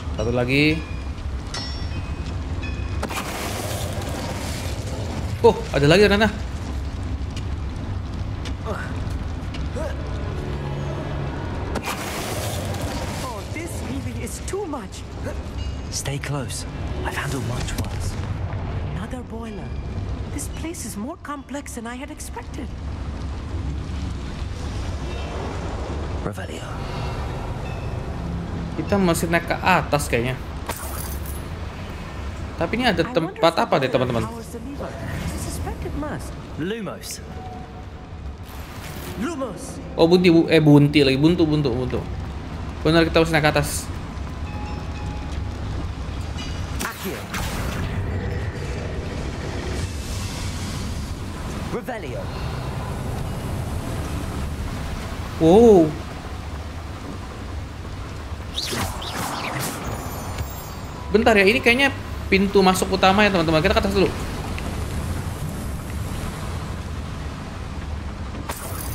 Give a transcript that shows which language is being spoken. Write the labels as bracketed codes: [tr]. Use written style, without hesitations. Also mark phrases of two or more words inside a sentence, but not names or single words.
[id] Satu lagi. Oh, ada lagi ternyata. [en] Oh, this really is too much. Stay close. I've handled much worse. Another boiler. This place is more complex than I had expected. Revelio. [id] Kita masih naik ke atas kayaknya. Tapi ini ada tempat apa deh, teman-teman? Lumos. Lumos. Oh, bunti lagi, buntu. Benar, kita harus naik ke atas. Accio. Revelio. Wow. Bentar ya, ini kayaknya pintu masuk utama ya, teman-teman. Kita ke atas dulu.